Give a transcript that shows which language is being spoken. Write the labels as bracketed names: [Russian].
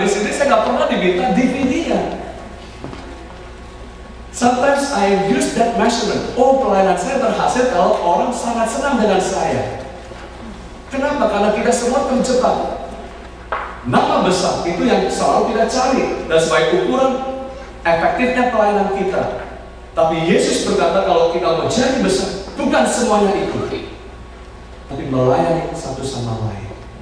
[Indonesian] Di sini saya nggak pernah diminta DVD-nya. [English] Sometimes I use that measurement. [Indonesian] Oh, pelayanan saya berhasil kalau orang sangat senang dengan saya. Kenapa? Karena kita semua terjebak. Nama besar itu yang selalu kita cari, dan sebagai ukuran efektifnya pelayanan kita. Tapi Yesus berkata kalau kita mau jadi besar, bukan semuanya ikut, tapi melayani satu sama lain.